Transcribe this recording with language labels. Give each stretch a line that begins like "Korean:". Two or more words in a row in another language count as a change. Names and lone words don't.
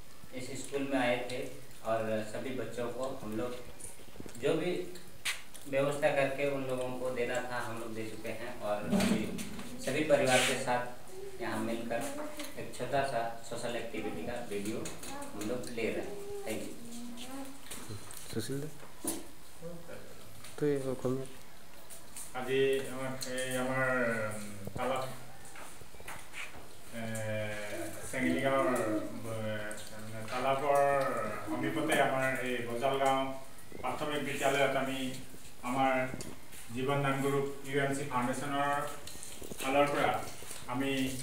Hindi: इस स्कूल में आए थे और सभी बच्चों को हम लोग जो भी व्यवस्था करके उन लोगों को देना था हम लोग दे चुके हैं। और अभी सभी परिवार के साथ यहाँ मिलकर एक छोटा सा
English: social activity
Hindi: का वीडियो हम लोग ले रहे हैं।
English: thank you.
Hindi: सुशील तो ये
Assamese: আজি আমার তালাপ চেঙেলি গাঁৱৰ তালাপৰ সমীপতে আমাৰ এই বজাল গাঁও প্ৰাথমিক বিদ্যালয়ত আমি আমাৰ জীৱন দান গ্ৰুপ UMC ফাউণ্ডেশ্যনৰ ফালৰ পৰা আমি